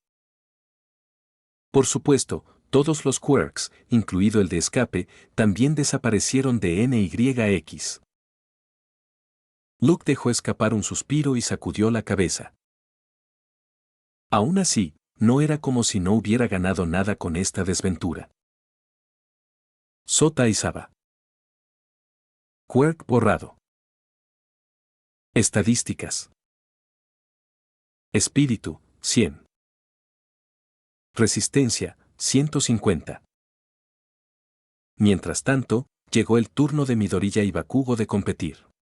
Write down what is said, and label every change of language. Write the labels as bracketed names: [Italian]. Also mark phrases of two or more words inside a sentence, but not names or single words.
[Spanish] Por supuesto, todos los quirks, incluido el de escape, también desaparecieron de NYX. Luke dejó escapar un suspiro y sacudió la cabeza. Aún así, no era como si no hubiera ganado nada con esta desventura. Sota Aizawa. Quirk borrado. Estadísticas. Espíritu, 100. Resistencia, 150. Mientras tanto, llegó el turno de Midoriya y Bakugo de competir.